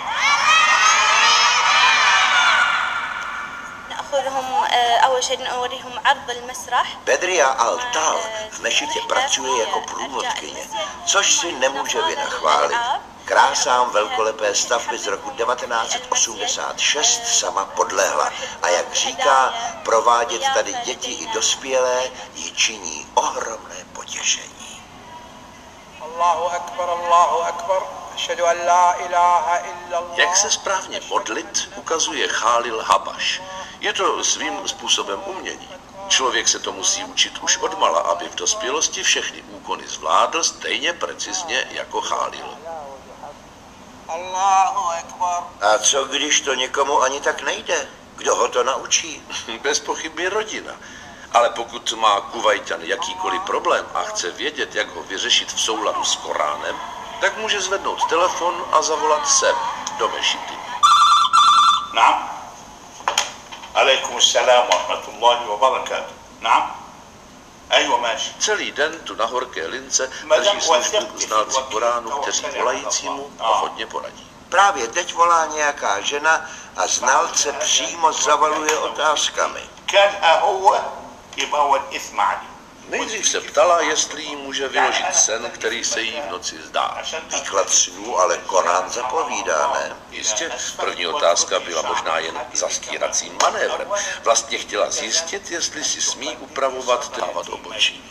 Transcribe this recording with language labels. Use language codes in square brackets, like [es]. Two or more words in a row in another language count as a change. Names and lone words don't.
[cs] Bedria Al-Tal v mešitě pracuje jako průvodkyně, což si nemůže vynachválit. Krásám velkolepé stavby z roku 1986 sama podlehla a jak říká, provádět tady děti i dospělé ji činí ohromné potěšení. [ar] الله أكبر، الله أكبر. أشهد أن لا إله إلا الله. [cs] Jak se správně modlit, ukazuje Chálil Habaš. Je to svým způsobem umění. Člověk se to musí učit už odmala, aby v dospělosti všechny úkony zvládl stejně precizně jako Chálil. [ar] الله أكبر. [cs] A co když to někomu ani tak nejde? Kdo ho to naučí? Bez pochyby rodina. Ale pokud má Kuvajťan jakýkoliv problém a chce vědět, jak ho vyřešit v souladu s Koránem, tak může zvednout telefon a zavolat sem, do mešity. [ar] نعم عليكم السلام ورحمة الله وبركاته نعم أيوة ماشي. [cs] Celý den tu na horké lince drží službu znalci Koránu, kteří volajícímu hodně poradí. Právě teď volá nějaká žena a znalce přímo zavaluje otázkami. [ar] كان هو يبقى هو الإثم عليه. [cs] Nejdřív se ptala, jestli jí může vyložit sen, který se jí v noci zdá. Výklad snů ale Korán zapovídá, ne? Jistě, první otázka byla možná jen zastíracím manévrem. Vlastně chtěla zjistit, jestli si smí upravovat dávat obočí.